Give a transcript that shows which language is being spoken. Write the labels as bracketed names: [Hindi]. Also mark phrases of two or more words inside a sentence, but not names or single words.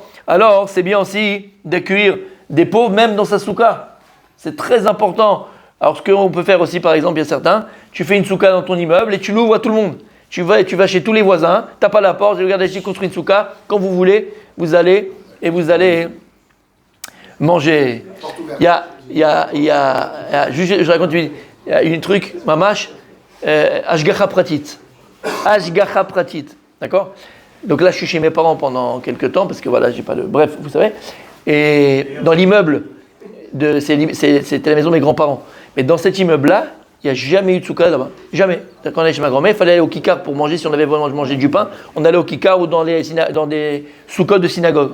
[French] Alors c'est bien aussi d'accueillir des pauvres même dans sa souka. C'est très important. Alors ce qu'on peut faire aussi, par exemple, il y a certains, tu fais une souka dans ton immeuble et tu l'ouvres à tout le monde. Tu vas chez tous les voisins, t'as pas la porte, regarde, j'ai construit une souka, quand vous voulez, vous allez manger. Je raconte une truc, [Hebrew] ממש, השגחה פרטית. השגחה פרטית, [French] d'accord? Donc là, je suis chez mes parents pendant quelques temps, parce que voilà, j'ai pas le... Bref, vous savez. Et dans l'immeuble, c'était la maison de mes grands-parents. Mais dans cet immeuble-là, il n'y a jamais eu de souka là-bas. Jamais. Quand on allait chez ma grand-mère, il fallait aller au kikar pour manger. Si on avait vraiment mangé du pain, on allait au kikar ou dans des soukot de synagogue.